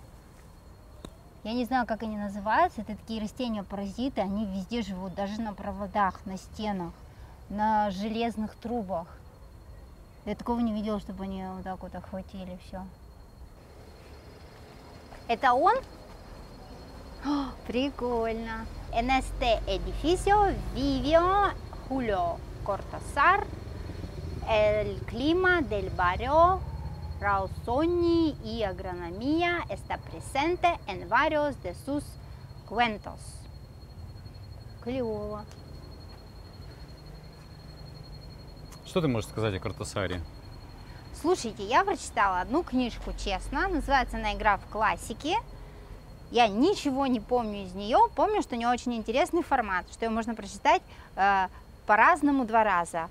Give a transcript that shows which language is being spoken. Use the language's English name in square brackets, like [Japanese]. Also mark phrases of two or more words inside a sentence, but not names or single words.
[Russian] Я не знаю, как они называются. Это такие растения-паразиты. Они везде живут, даже на проводах, на стенах, на железных трубах. Я такого не видела, чтобы они вот так вот охватили все. Это он? О, прикольно. [Spanish] En este edificio vivió Julio Cortázar. El clima del barrio Rawsony y agronomía está presente en varios de sus cuentos. [Russian] Клево. Что ты можешь сказать о Кортасаре? Слушайте, я прочитала одну книжку, честно. Называется она «Игра в классики». Я ничего не помню из нее. Помню, что у нее очень интересный формат, что ее можно прочитать по-разному 2 раза.